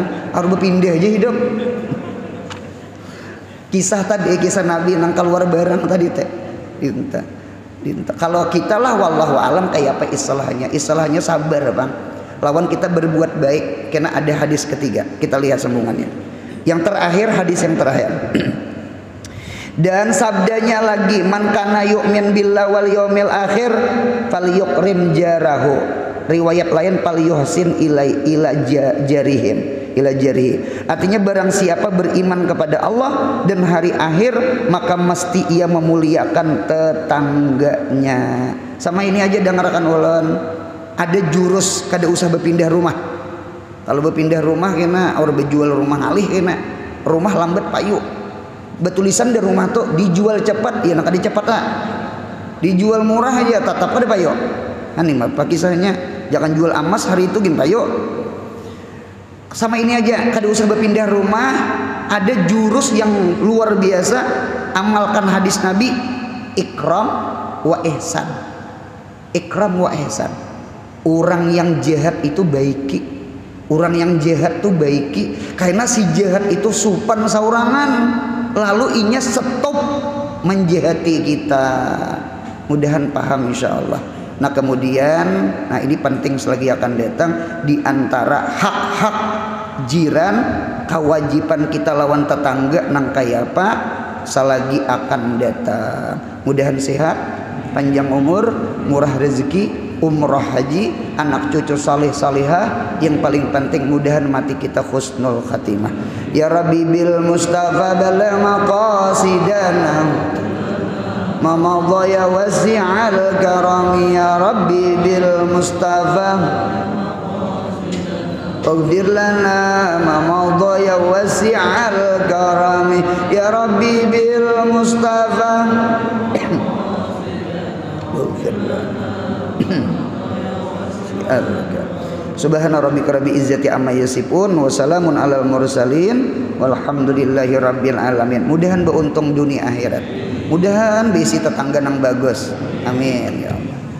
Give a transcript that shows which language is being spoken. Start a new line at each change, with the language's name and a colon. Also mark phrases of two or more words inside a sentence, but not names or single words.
Banjar: Harus berpindah aja hidup. Kisah tadi, kisah Nabi nang keluar barang tadi teh. Dinta. Kalau kita lah
Arabic: والله أعلم
Banjar: kayak apa istilahnya? Istilahnya sabar, Bang. Lawan kita berbuat baik karena ada hadis ketiga. Kita lihat sambungannya. Yang terakhir, hadis yang terakhir. Dan sabdanya lagi,
Arabic: من كان يؤمن بالله واليوم الآخر فليكرم جاره.
Banjar: Riwayat lain
Arabic: فليحسن إلى جارهم.
Indonesian: Artinya barang siapa beriman kepada Allah dan hari akhir, maka mesti ia memuliakan tetangganya.
Banjar: Sama ini aja dengarkan ulun, ada jurus kada usah berpindah rumah. Kalau berpindah rumah kena orang berjual rumah alih kena rumah lambat payu. Betulisan di rumah tuh dijual cepat, ya nak cepat lah. Dijual murah aja tetap ada payu. Ani mah kisahnya jangan jual emas hari itu gin payu. Sama ini aja, kada usah berpindah rumah. Ada jurus yang luar biasa. Amalkan hadis Nabi,
Arabic: إكرام وإحسان. إكرام وإحسان.
Banjar: Orang yang jahat itu baiki. Orang yang jahat itu baiki. Karena si jahat itu supan saurangan, lalu inya stop menjahati kita. Mudahan paham insyaallah. Nah kemudian, nah ini penting selagi akan datang, di antara hak-hak jiran, kewajiban kita lawan tetangga nang kaya apa selagi akan datang. Mudahan sehat, panjang umur, murah rezeki, umroh haji, anak cucu saleh salihah, yang paling penting mudahan mati kita
Arabic: حسن الخاتمة. يا ربي بالمصطفى بلغ مقاصدنا ما مضى يا واسع الكرم يا ربي بالمصطفى اغفر لنا ما مضى يا واسع الكرم يا ربي بالمصطفى اغفر لنا سبحان ربك رب العزة عما يصفون وسلام على المرسلين والحمد لله رب العالمين.
Banjar: Mudahan beruntung dunia akhirat. Mudahan bisi tetangga nang bagus.
Arabic: آمين يا الله.